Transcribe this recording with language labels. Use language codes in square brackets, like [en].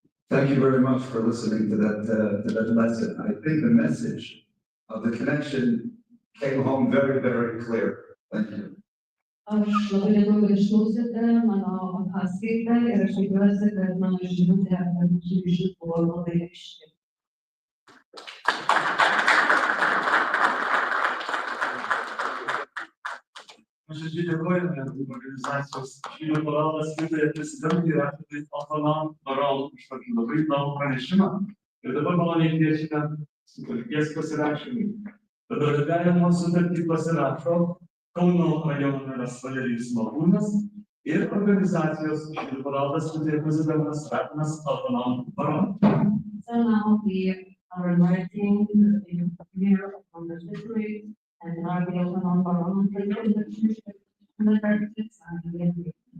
[en] Thank you very much for listening to that lesson. I think the message of the connection came home very, very clear. Thank you. [lt] Aš labai dėkoju, kad išklausėte mano paskaitą ir aš tikiuosi, kad mano žinutė apie mūsų ryšius buvo labai aiški. Nuoširdžiai dėkojame organizacijos Žydų paveldas skirtoje prezidentui ir aktyviai Alfanam Baral už tokį labai įdomų pranešimą. Ir dabar maloniai kviečiame sutarties pasirašymui. Bendradarbiavimo sutartį pasirašo Kauno rajono meras Valerijus Malūnas ir organizacijos Žydų paveldas skirtoje prezidentas Ragnas Alfanam Baral. [en] So now we are inviting the mayor of the district and Rabbi Alfanam Baral to take the practice and the agreement.